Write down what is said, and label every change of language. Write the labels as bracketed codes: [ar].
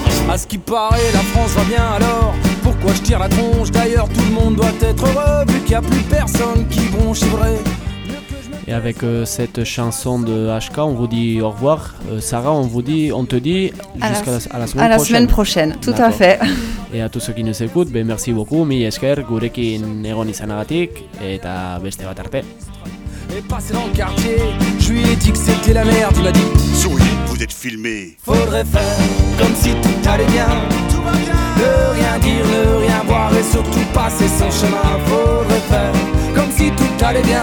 [fr] À ce qui paraît, la France va bien alors. Pourquoi je tire la tronche? D'ailleurs, tout le monde doit être heureux, vu qu'il n'y a plus personne qui bronche vrai. Et avec cette chanson de HK, on vous dit au revoir. Sarah, on te dit jusqu'à la semaine prochaine. Tout d'accord. À fait. Et à tous ceux qui nous écoutent, ben merci beaucoup. [eu] Mi esker, gurekin egon izanagatik, eta beste bat arte. [fr] Et passé dans le quartier, je lui ai dit que c'était la merde. Il m'a dit souris, vous êtes filmé. Faudrait faire comme si tout allait bien. Tout va bien. Ne rien dire, ne rien voir et surtout passer son chemin. Faudrait faire comme si tout allait bien.